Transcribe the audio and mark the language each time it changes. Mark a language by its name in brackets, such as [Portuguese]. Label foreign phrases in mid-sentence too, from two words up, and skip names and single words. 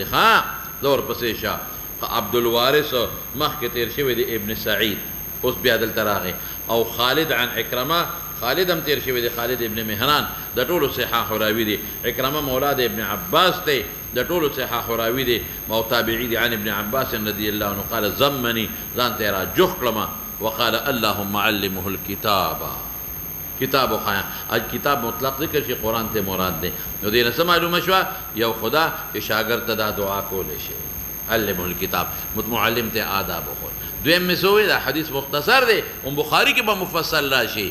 [Pashto] ښه زه ورپسې شه. عبدالوارث مخکې تیر شوی دی ابن سعید، اوس بیا دلته راغی. او خالد [Arabic] عن عکرمه، [Pashto] خالد هم تیر شوی دی، خالد ابن مهران، د ټولو صحاح راوي دی. عکرمه مولا د ابن عباس دی، د ټولو صحاح راوي دی او تابعي دی. [Arabic] عن ابن عباس رضی الله عنه قال زمني، [Pashto] ځان ته یې راجوخ کړمه. [Arabic] وقال اللهم علمه الكتاب، [Pashto] کتاب وښایه. کتاب مطلق ذکر شي، قرآن ته مراد دی. نو دې نه څه معلومه شوه؟ یو خدا چې شاګرد ته دا دعا کولی شي، [Arabic] علمه الكتاب، [Pashto] معلم ته آداب وښود. دویم مې څه وویل؟ دا حدیث مختصر دی، هم بخاري کې به مفصل راشي.